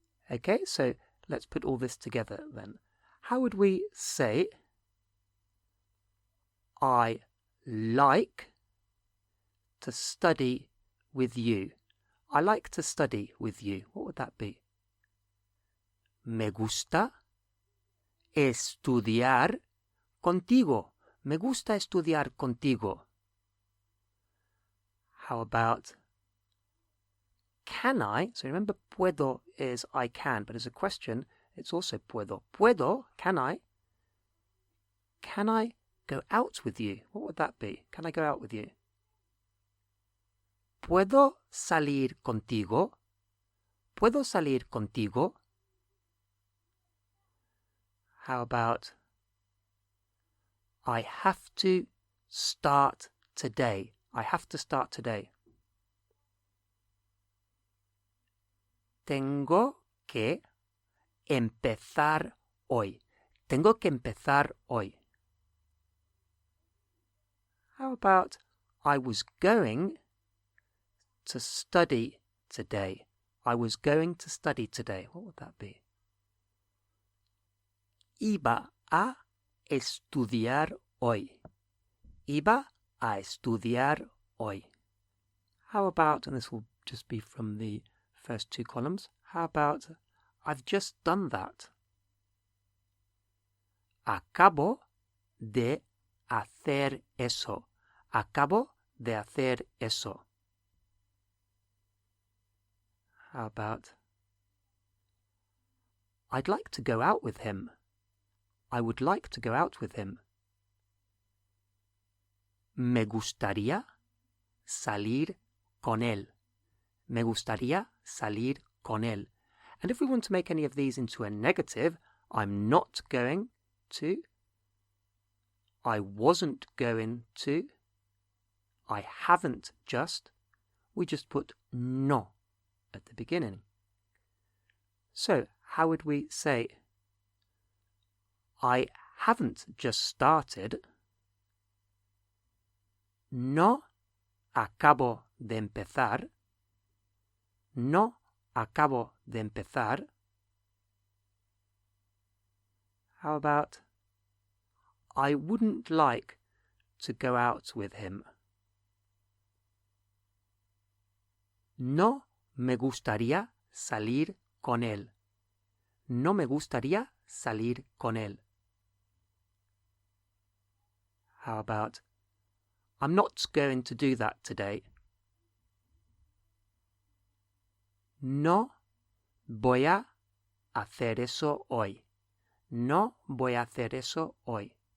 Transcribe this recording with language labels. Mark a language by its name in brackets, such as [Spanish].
[English] Okay, so let's put all this together then. How would we say I like to study with you? I like to study with you. What would that be? [Spanish] Me gusta estudiar contigo. Me gusta estudiar contigo. [English] How about can I? So remember, puedo is I can, but as a question, it's also puedo. Puedo, can I? Can I go out with you? What would that be? Can I go out with you? [Spanish] ¿Puedo salir contigo? ¿Puedo salir contigo? [English] How about I have to start today? I have to start today. [Spanish] Tengo que empezar hoy. Tengo que empezar hoy. How about [English] I was going to study today. I was going to study today. What would that be? Iba a estudiar hoy. Iba a estudiar hoy. How about, and this will just be from the first two columns, how about I've just done that? [Spanish] Acabo de hacer eso. Acabo de hacer eso. [English] How about I'd like to go out with him. I would like to go out with him. [Spanish] Me gustaría salir con él. Me gustaría salir con él. [English] And if we want to make any of these into a negative, I'm not going to, I wasn't going to, I haven't just, we just put no at the beginning. So, how would we say, I haven't just started, no acabo de empezar, no acabo de empezar. How about, I wouldn't like to go out with him. [Spanish] No me gustaría salir con él. No me gustaría salir con él. [English] How about, I'm not going to do that today. [Spanish] No voy a hacer eso hoy. No voy a hacer eso hoy.